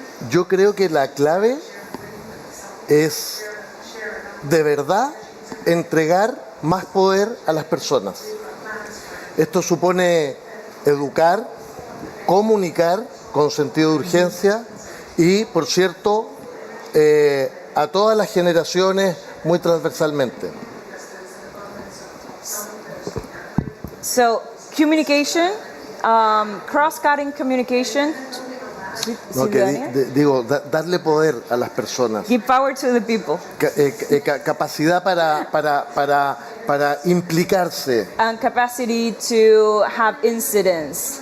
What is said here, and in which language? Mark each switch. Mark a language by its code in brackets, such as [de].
[es] Yo creo que la clave es de verdad entregar más poder a las personas. Esto supone educar, comunicar con sentido de urgencia y, por cierto, a todas las generaciones muy transversalmente. [en] So, communication, cross-cutting communication. [es] No, darle poder a las personas. [en] Give power to the people. [es] Capacidad para implicarse. [en] And capacity to have incidence.